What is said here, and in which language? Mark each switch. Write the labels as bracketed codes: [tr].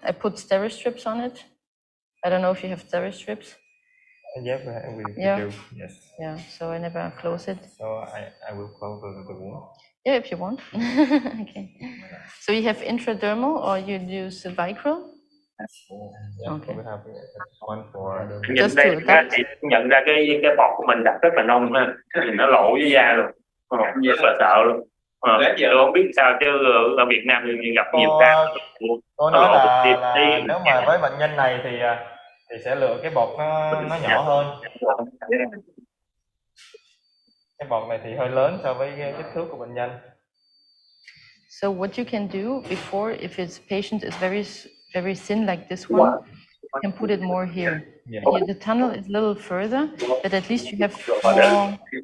[en] I put Steri-strips on it. I don't know if you have Steri-strips. Yes, we do. Yes. Yeah, so I never close it. So I will close the wound. Yeah, if you want. Okay. So you have intradermal or you use vicryl? Yeah, Okay. We have one for Just to adapt. [vi] Nhận ra cái bọt của mình đặt rất là nông ha, nó lộ với da luôn, rất là sợ luôn. Tôi không biết sao chứ ở Việt Nam gặp nhiều ca. Tôi nói là nếu mà với bệnh nhân này thì sẽ lựa cái bọt nó nhỏ hơn. Cái bọt này thì hơi lớn so với cái kích thước của bệnh nhân. [en] So what you can do before, if his patient is very thin like this one, you can put it more here. Yeah. Here the tunnel is a little further, but at least you have more.